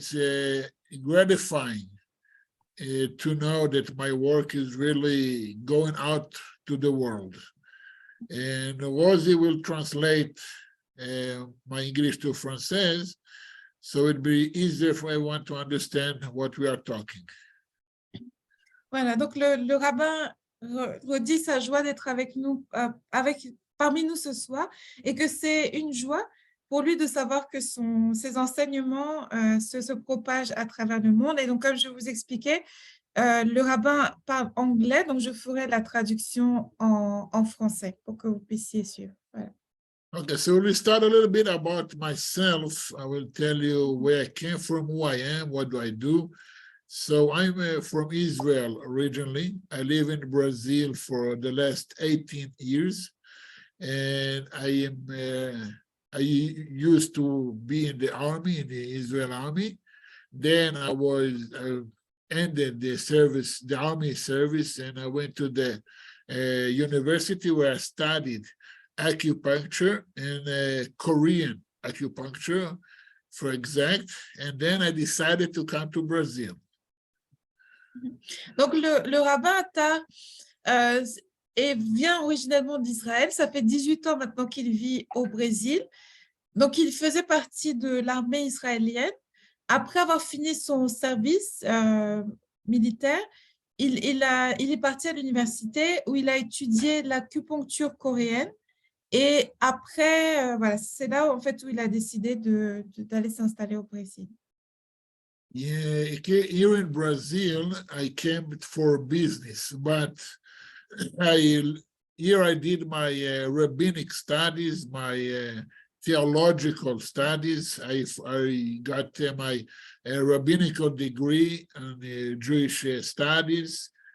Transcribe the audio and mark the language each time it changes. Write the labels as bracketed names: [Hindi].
[English] It's gratifying to know that my work is really going out to the world. And Ozzy will translate my English to Français, so it'd be easier for everyone to understand what we are talking. [French] Voilà, donc le rabbin redit sa joie d'être avec nous, parmi nous ce soir, et que c'est une joie pour lui de savoir que ses enseignements se propagent à travers le monde. Et donc, comme je vous expliquais, le rabbin parle anglais, donc je ferai la traduction en français pour que vous puissiez suivre. Voilà. [English] Okay, so we'll start a little bit about myself. I will tell you where I came from, who I am, what do I do. So I'm from Israel originally. I live in Brazil for the last 18 years. And I used to be in the army, in the Israel army. Then I ended the army service, and I went to the university where I studied acupuncture and Korean acupuncture, for exact. And then I decided to come to Brazil. [French] Donc, le rabbin Attar vient originellement d'Israël. Ça fait 18 ans maintenant qu'il vit au Brésil. Donc, il faisait partie de l'armée israélienne. Après avoir fini son service militaire, il est parti à l'université où il a étudié l'acupuncture coréenne. Et après, voilà, c'est là en fait où il a décidé d'aller s'installer au Brésil. [English] Yeah, here in Brazil, I came for business, but here I did my rabbinic studies, my theological studies. I got my rabbinical degree in Jewish studies.